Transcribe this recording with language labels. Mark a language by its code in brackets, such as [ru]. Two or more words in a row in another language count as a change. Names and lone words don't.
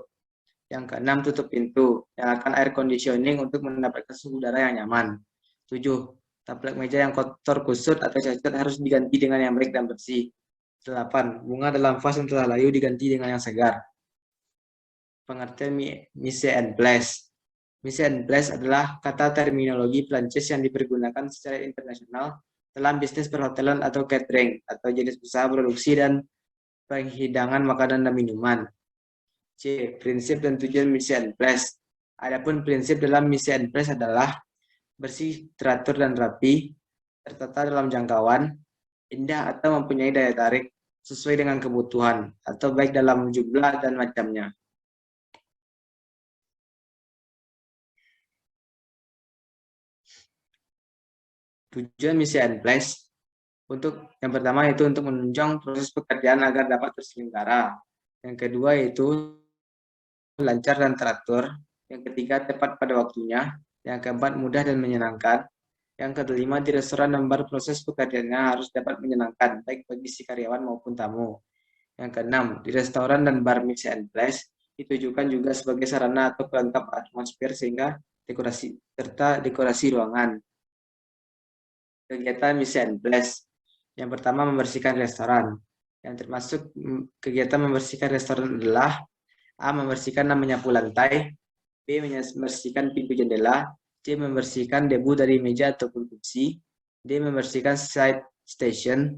[id] Yang keenam, tutup pintu. Nyalakan [en] air conditioning [id] untuk mendapatkan suhu udara yang nyaman. 7. Taplak meja yang kotor, kusut, atau cacat harus diganti dengan yang baik dan bersih. 8. Bunga dalam vas yang telah layu diganti dengan yang segar. Pengertian [fr] mise en place. Mise en place [id] adalah kata terminologi Prancis yang dipergunakan secara internasional dalam bisnis perhotelan atau catering, atau jenis usaha produksi dan penghidangan makanan dan minuman. C. Prinsip dan tujuan [fr] mise en place. [id] Adapun prinsip dalam [fr] mise en place [id] adalah bersih, teratur, dan rapi, tertata dalam jangkauan, indah atau mempunyai daya tarik sesuai dengan kebutuhan, atau baik dalam jumlah dan macamnya. Tujuan [fr] mise en place [id] yang pertama yaitu untuk menunjang proses pekerjaan agar dapat terselenggara. Yang kedua yaitu lancar dan teratur. Yang ketiga tepat pada waktunya. Yang keempat mudah dan menyenangkan. Yang kelima di restoran dan bar proses pekerjaannya harus dapat menyenangkan baik bagi si karyawan maupun tamu. Yang keenam di restoran dan bar [fr] mise en place [id] ditujukan juga sebagai sarana atau pelengkap atmosfer sehingga dekorasi ruangan. Kegiatan [fr] mise en place. [id] Yang pertama, membersihkan restoran. Yang termasuk kegiatan membersihkan restoran adalah A. Membersihkan dan menyapu lantai. B. Membersihkan pintu jendela. C. Membersihkan debu dari meja ataupun kursi. D. Membersihkan [en] side station.